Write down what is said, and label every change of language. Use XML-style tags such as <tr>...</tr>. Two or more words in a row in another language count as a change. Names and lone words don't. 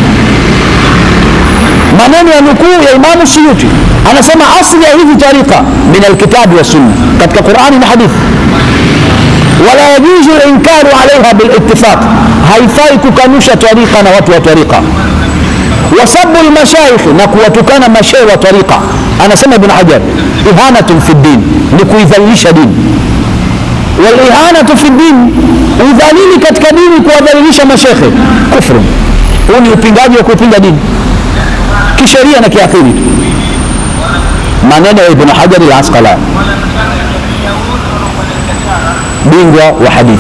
<sw>Maneno ya nukuu ya Imam Suyuti, anasema asli ya hizi tariqa</sw> <ar>من الكتاب والسنة,</ar> <sw>katika Qur'ani na hadithi.</sw> <ar>ولا يجوز الإنكار عليها بالاتفاق,</ar> <sw>haifai kukanusha tariqa na watu wa tariqa.</sw> <ar>وسب المشايخ,</ar> <sw>na kuwatukana mashaikh wa tariqa, anasema Ibn Hajar</sw> <ar>إهانة في دين,</ar> <sw>ni kuidhalilisha dini.</sw> <ar>والإهانة في دين,</ar> <sw>udhalili katika dini, kuwadhalilisha mashaikh, kufru. Huu ni upingaji wa kupinga dini kisheria na kiakili. Maneno ya Ibn Hajar al-Asqalani, bingwa wa hadithi.</sw>